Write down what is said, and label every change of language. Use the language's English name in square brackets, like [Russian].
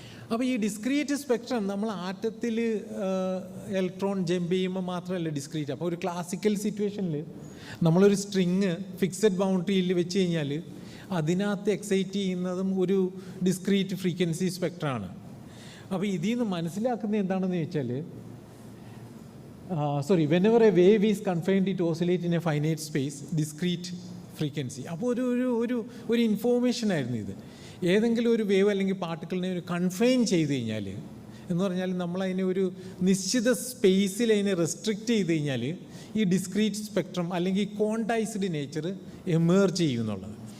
[Malayalam] അപ്പോൾ ഈ discrete spectrum നമ്മൾ ആറ്റത്തിൽ ഇലക്ട്രോൺ ജമ്പ് ചെയ്യുമ്പോൾ മാത്രമല്ല ഡിസ്ക്രീറ്റ്. അപ്പോൾ ഒരു ക്ലാസിക്കൽ സിറ്റുവേഷനിൽ നമ്മളൊരു സ്ട്രിങ് ഫിക്സഡ് ബൗണ്ടറിയിൽ വെച്ച് കഴിഞ്ഞാൽ അതിനകത്ത് എക്സൈറ്റ് ചെയ്യുന്നതും ഒരു ഡിസ്ക്രീറ്റ് ഫ്രീക്വൻസി സ്പെക്ട്രമാണ്. അപ്പോൾ ഇതിൽ നിന്ന് മനസ്സിലാക്കുന്നത് എന്താണെന്ന് ചോദിച്ചാൽ, [English] whenever a wave is confined, it oscillates in a finite space, discrete frequency. [Malayalam] അപ്പോൾ ഒരു ഇൻഫോർമേഷൻ ആയിരുന്നു ഇത്. ഏതെങ്കിലും ഒരു വേവ് അല്ലെങ്കിൽ പാർട്ടിക്കിളിനെ ഒരു കൺഫൈൻ ചെയ്ത് കഴിഞ്ഞാൽ, എന്ന് പറഞ്ഞാൽ നമ്മളതിനെ ഒരു നിശ്ചിത സ്പേസിൽ അതിനെ റെസ്ട്രിക്റ്റ് ചെയ്ത് കഴിഞ്ഞാൽ ഈ ഡിസ്ക്രീറ്റ് സ്പെക്ട്രം അല്ലെങ്കിൽ ക്വാണ്ടൈസ്ഡ് നേച്ചർ എമേർജ് ചെയ്യും എന്നുള്ളത്.